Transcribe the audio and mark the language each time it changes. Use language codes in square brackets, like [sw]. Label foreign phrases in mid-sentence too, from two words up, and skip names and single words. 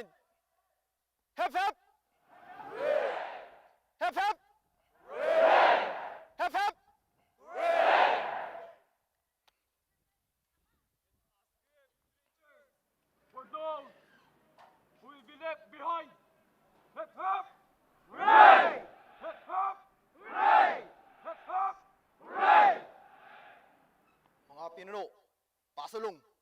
[en] Hep hep! Hep hep! Hep hep! For those who will be left behind. Hep hep! Hooray! Hep hep! Hooray! Hep hep! Hooray! [tl] Mga pinuno, pasulong.